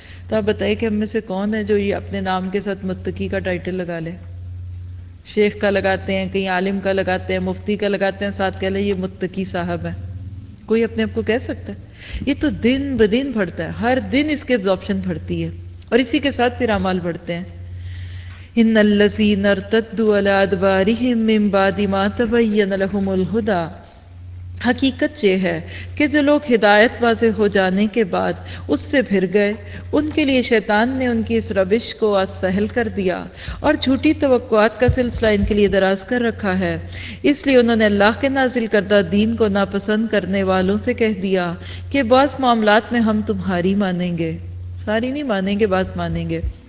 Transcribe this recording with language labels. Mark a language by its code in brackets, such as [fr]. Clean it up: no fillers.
[ur] تو آپ بتائیے کہ ہم میں سے کون ہے جو یہ اپنے نام کے ساتھ متقی کا ٹائٹل لگا لے؟ شیخ کا لگاتے ہیں, کہیں عالم کا لگاتے ہیں, مفتی کا لگاتے ہیں, ساتھ کہہ لیں یہ متقی صاحب ہیں. کوئی اپنے آپ کو کہہ سکتا ہے؟ یہ تو دن بدن بڑھتا ہے, ہر دن اس کی ابزارپشن بڑھتی ہے اور اسی کے ساتھ پھر اعمال بڑھتے ہیں. [ar] ان الذين ارتدوا على ادبارهم من بعد ما تبين لهم الهدى, [ur] حقیقت یہ ہے کہ جو لوگ ہدایت واضح ہو جانے کے بعد اس سے پھر گئے، ان کے لیے شیطان نے ان کی اس روش کو اسہل کر دیا اور جھوٹی توقعات کا سلسلہ ان کے لیے دراز کر رکھا ہے. اس لیے انہوں نے اللہ کے نازل کردہ دین کو ناپسند کرنے والوں سے کہہ دیا کہ بعض معاملات میں ہم تمہاری مانیں گے، ساری نہیں مانیں گے، بعض مانیں گے.